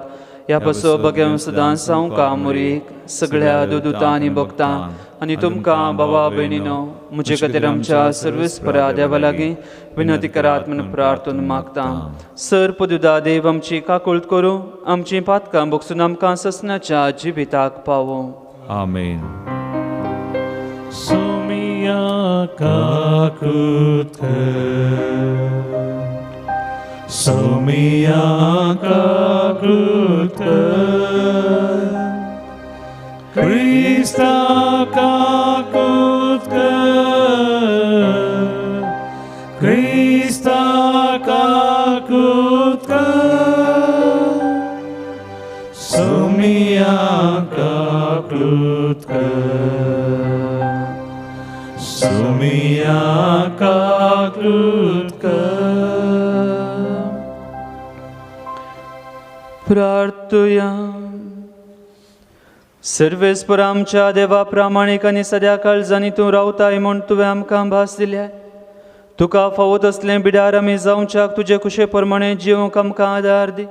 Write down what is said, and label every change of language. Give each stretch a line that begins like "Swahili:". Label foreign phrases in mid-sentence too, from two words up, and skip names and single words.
Konkani: ह्या पासो बगेव सदांच हांव कामुरीक सगळ्या दुतां आनी भक्तां आनी तुमकां भावा भयणीनो म्हजे खातीर आमच्या सर्वेस्परा देवा लागीं विनंती करात म्हूण प्रार्थना मागता. सर पदुदा देव आमची काकुळट करूं, आमची पातकां भोगसून आमकां ससनाच्या जिविताक पावो. आमेन. Sumia kakut Sumia kakut Krista kakut Krista kakut Sumia kakut Sumia kakut प्रार्थुया. सर्वेस्पर आमच्या देवा प्रामाणीक आनी सद्या काळजांनी तूं रावताय म्हूण तुवें आमकां भास दिल्या. तुका फावत असलें बिडार आमी जावच्याक तुजे कुशे प्रमाणे जिवंक आमकां आदार दी.